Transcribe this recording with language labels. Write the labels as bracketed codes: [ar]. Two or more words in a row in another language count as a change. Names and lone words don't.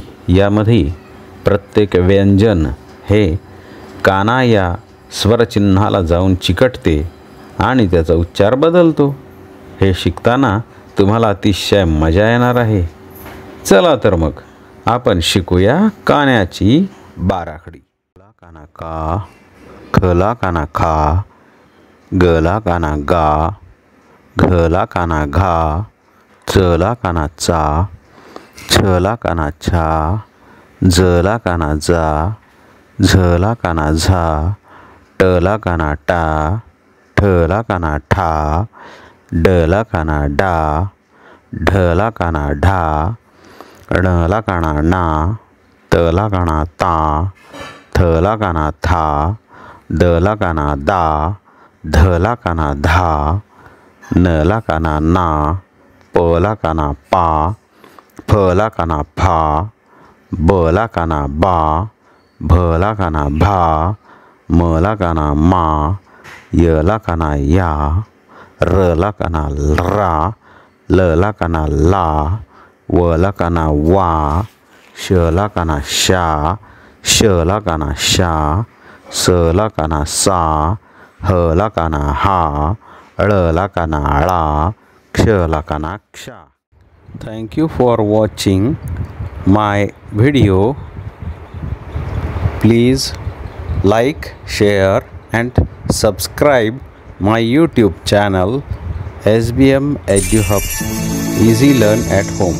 [mr] यामध्ये प्रत्येक व्यंजन हे काना या स्वरचिन्हाला जाऊन चिकटते आणि त्याचा उच्चार बदलतो। हे शिकताना तुम्हाला अतिशय मजा येणार आहे। चला तर मग आपण शिकूया कान्याची बाराखडी। ला काना का, खला काना खा, गला काना गा, घला काना घा, चला काना चा, छला काना छा, जला काना जा, झला काना झा, टला काना टा, ठला काना ठा, डला काना डा, ढला काना ढा, णला काना ना, तला काना ता, थला काना था, दला काना दा, धला काना धा, नला काना ना, पला काना पा, फला काना फा, बला काना बा, भला काना भा, मला काना मा, यला काना या, रला काना रा, लला काना ला, वला काना वा, शला काना शा, शला काना शा, सला काना सा, हला काना हा, ळला काना ळा, क्षला कानाक्षा। [en] Thank you for watching my video. Please like, share and subscribe my YouTube channel SBM EduHub Easy Learn at Home.